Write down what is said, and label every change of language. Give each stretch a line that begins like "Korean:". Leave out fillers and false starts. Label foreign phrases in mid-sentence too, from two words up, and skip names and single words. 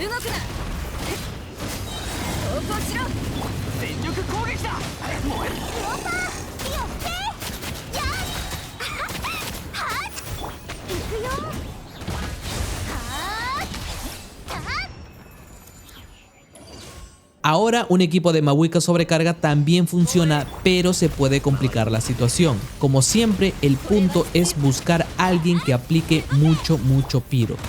Japanese: 動くな。投降しろ。全力攻撃だ。燃える。クローパー。よって。やっ。はっ。行くよ。はっ。はっ。
Spanish: Ahora un equipo de Mahuika Sobrecarga también funciona, pero se puede complicar la situación. Como siempre, el punto es buscar a alguien que aplique mucho piro.